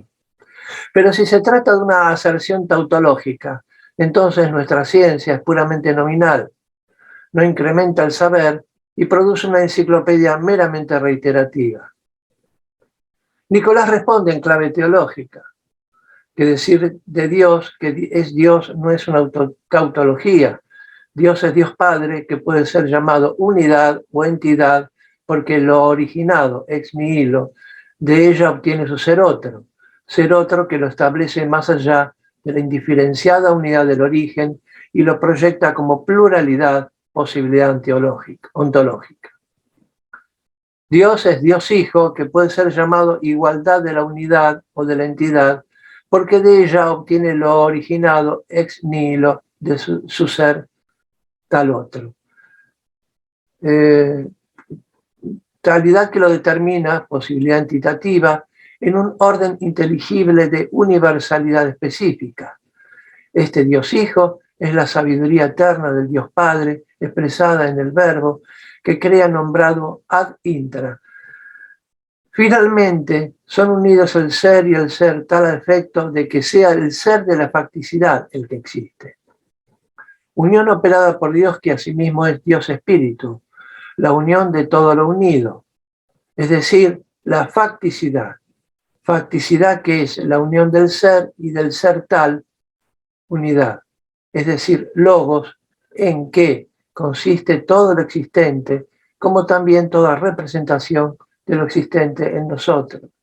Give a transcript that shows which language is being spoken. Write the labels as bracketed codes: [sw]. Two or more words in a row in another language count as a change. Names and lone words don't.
[es] Pero si se trata de una aserción tautológica, entonces nuestra ciencia es puramente nominal, no incrementa el saber y produce una enciclopedia meramente reiterativa. Nicolás responde en clave teológica, que decir de Dios que es Dios no es una tautología. Dios es Dios Padre, que puede ser llamado unidad o entidad, porque lo originado, [la] ex nihilo, [es] de ella obtiene su ser otro que lo establece más allá de la indiferenciada unidad del origen y lo proyecta como pluralidad, posibilidad ontológica. Dios es Dios Hijo, que puede ser llamado igualdad de la unidad o de la entidad, porque de ella obtiene lo originado [la] ex nihilo [es] de su ser tal otro. Talidad que lo determina, posibilidad entitativa, en un orden inteligible de universalidad específica. Este Dios Hijo es la sabiduría eterna del Dios Padre, expresada en el verbo, que crea nombrado [la] ad intra. [es] Finalmente, son unidos el ser y el ser tal a efecto de que sea el ser de la facticidad el que existe. Unión operada por Dios, que asimismo es Dios Espíritu, la unión de todo lo unido, es decir, la facticidad que es la unión del ser y del ser tal, unidad, es decir, logos, en que consiste todo lo existente, como también toda representación de lo existente en nosotros.